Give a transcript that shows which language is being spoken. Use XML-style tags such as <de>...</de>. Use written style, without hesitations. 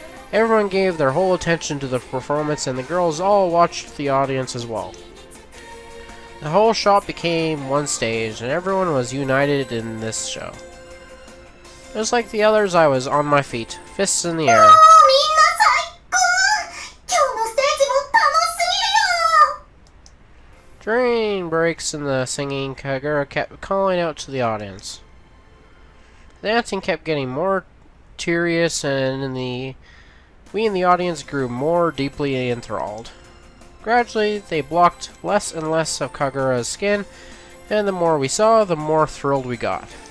<en>Everyone gave their whole attention to the performance, and the girls all watched the audience as well. The whole shop became one stage, and everyone was united in this show. Just like the others, I was on my feet, fists in the air.</en> <ja>みんな最高。今日のステージも楽しすぎるよ。</ja> <en>During breaks in the singing, Kagura kept calling out to the audience. The dancing kept getting more tedious, and we in the audience grew more deeply enthralled. Gradually, they blocked less and less of Kagura's skin, and the more we saw, the more thrilled we got.</en>